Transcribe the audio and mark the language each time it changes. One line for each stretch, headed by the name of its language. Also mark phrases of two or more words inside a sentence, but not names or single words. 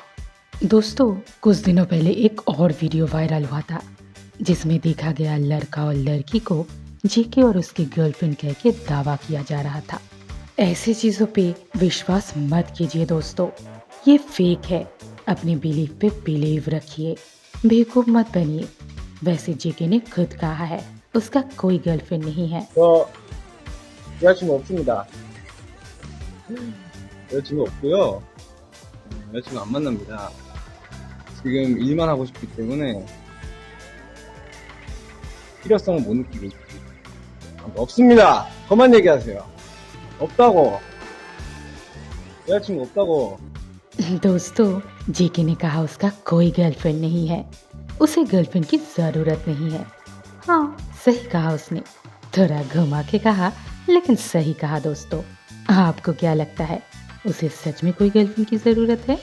Hindi: दोस्तों कुछ दिनों पहले एक और वीडियो वायरल हुआ था जिसमें देखा गया लड़का और लड़की को जेके और उसकी गर्लफ्रेंड कह के दावा किया जा रहा था। ऐसी चीज़ों पे विश्वास मत कीजिए दोस्तों, ये फेक है। अपने बिलीफ पे बिलीव रखिए, बेवकूफ़ मत बनिए। वैसे जेके ने खुद कहा है उसका कोई गर्लफ्रेंड नहीं है।
Korean: 저 여자친구 없습니다. 여자친구 없고요. 여자친구 안 만납니다. 지금 일만 하고 싶기 때문에 필요성을 못 느끼고 있어요. 없습니다. 그만 얘기하세요. 없다고. 여자친구 없다고.
Hindi: दोस्तों जेके ने कहा उसका कोई गर्लफ्रेंड नहीं है, उसे गर्लफ्रेंड की ज़रूरत नहीं है। हाँ सही कहा उसने, थोड़ा घुमा के कहा लेकिन सही कहा। दोस्तों आपको क्या लगता है उसे सच में कोई गर्लफ्रेंड की ज़रूरत है?